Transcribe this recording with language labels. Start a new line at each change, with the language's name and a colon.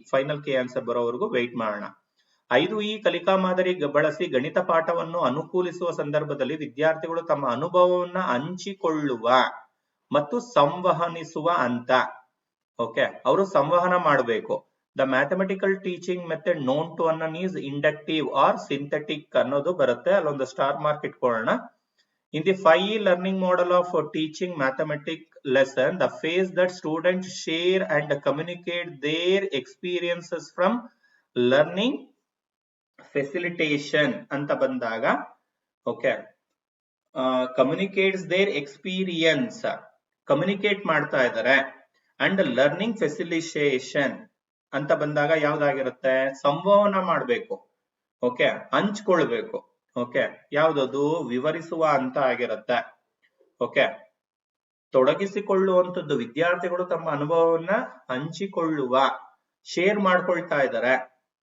Kannada: Final key answer ಬರೋವರೆಗೂ weight ಮಾಡೋಣ. 5 ಕಲಿಕಾ ಮಾದರಿ ಬಳಸಿ ಗಣಿತ ಪಾಠವನ್ನು ಅನುಕೂಲಿಸುವ ಸಂದರ್ಭದಲ್ಲಿ ವಿದ್ಯಾರ್ಥಿಗಳು ತಮ್ಮ ಅನುಭವವನ್ನ ಹಂಚಿಕೊಳ್ಳುವ ಮತ್ತು ಸಂವಹನಿಸುವ ಅಂತ. ಓಕೆ, ಅವರು ಸಂವಹನ ಮಾಡಬೇಕು.
English: the mathematical teaching method known to ಅನ್ನನ್ is inductive or synthetic
Kannada: ಅನ್ನೋದು ಬರುತ್ತೆ. ಅಲ್ಲೊಂದು ಸ್ಟಾರ್ ಮಾರ್ಕ್ ಇಟ್ಕೊಳ್ಳೋಣ.
English: In the 5 learning model of teaching mathematics lesson, the phase that students share and communicate their experiences from learning facilitation
Kannada: ಅಂತ ಬಂದಾಗ okay,
English: communicates their experience, communicate
Kannada: ಮಾಡ್ತಾ ಇದ್ದಾರೆ.
English: and learning facilitation
Kannada: ಅಂತ ಬಂದಾಗ ಯಾವ್ದಾಗಿರುತ್ತೆ? ಸಂವಹನ ಮಾಡಬೇಕು. ಓಕೆ, ಹಂಚ್ಕೊಳ್ಬೇಕು. ಓಕೆ, ಯಾವ್ದದು? ವಿವರಿಸುವ ಅಂತ ಆಗಿರುತ್ತೆ. ಓಕೆ, ತೊಡಗಿಸಿಕೊಳ್ಳುವಂಥದ್ದು. ವಿದ್ಯಾರ್ಥಿಗಳು ತಮ್ಮ ಅನುಭವವನ್ನ ಹಂಚಿಕೊಳ್ಳುವ, ಶೇರ್ ಮಾಡ್ಕೊಳ್ತಾ ಇದ್ದಾರೆ.